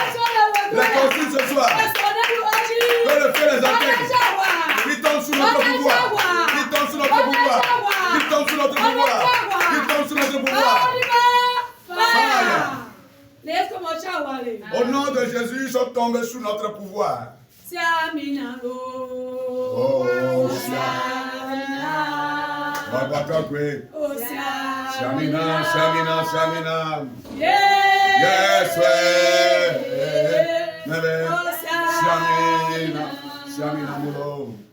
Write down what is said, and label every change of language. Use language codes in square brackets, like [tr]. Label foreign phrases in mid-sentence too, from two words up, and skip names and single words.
[fr] Les consultes ce soir. Que le feu les atteigne. Qui tombe sous notre pouvoir. Qui tombe sous notre pouvoir. Qui tombe sous notre pouvoir. Qui tombe sous notre pouvoir. Au nom de Jésus, ils sont tombés sous notre pouvoir. Oh, Shamina, Shamina, Shamina. Yes, Shamina, Shamina, Mulo.